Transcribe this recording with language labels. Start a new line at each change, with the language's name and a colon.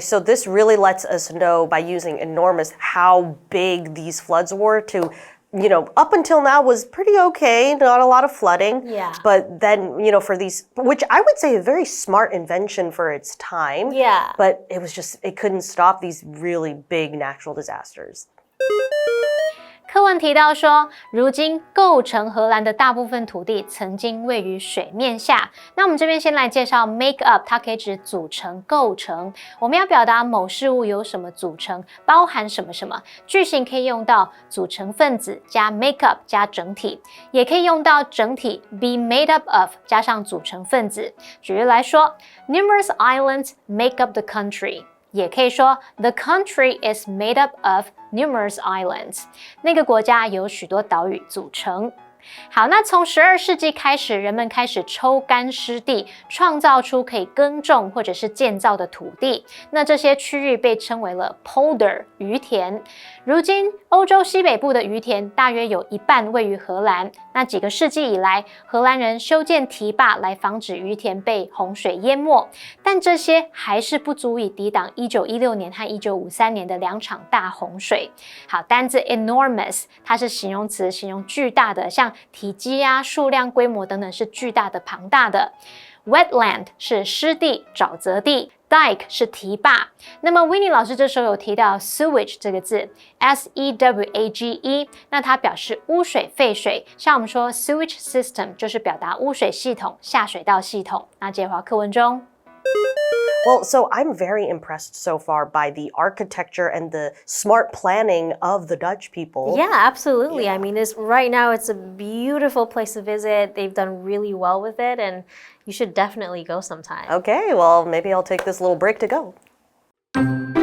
English: So this really lets us know by using enormous how big these floods were to, up until now was pretty okay, not a lot of flooding. Yeah. But then, for these, which I would say a very smart invention for its time. Yeah. But it couldn't stop these really big natural disasters.
Chinese: 课文提到说，如今构成荷兰的大部分土地曾经位于水面下。那我们这边先来介绍 make up， 它可以指组成、构成。我们要表达某事物由什么组成，包含什么什么。句型可以用到组成分子加 make up 加整体，也可以用到整体 be made up of 加上组成分子。举例来说
English: ，numerous islands make up the country。也可以说 The country is made up of numerous islands.
Chinese: 那个国家由许多岛屿组成。好，那从12世纪开始，人们开始抽干湿地，创造出可以耕种或者是建造的土地。那这些区域被称为了 polder 渔田。如今，欧洲西北部的渔田大约有一半位于荷兰。那几个世纪以来，荷兰人修建堤坝来防止渔田被洪水淹没，但这些还是不足以抵挡1916年和1953年的2场大洪水。好，单字 enormous 它是形容词，形容巨大的，像体积啊、数量、规模等等是巨大的、庞大的。 Wetland 是湿地、沼泽地。 Dike 是堤坝。那么 Winnie 老师这时候有提到 sewage 这个字 S-E-W-A-G-E， 那它表示污水、废水。像我们说 sewage system 就是表达污水系统、下水道系统。那接下课文中。
English: Well, so I'm very impressed so far by the architecture and the smart planning of the Dutch people. Yeah, absolutely. I mean, right now it's a beautiful place to visit. They've done really well with it, and you should definitely go sometime. Okay, well, maybe I'll take this little break to go.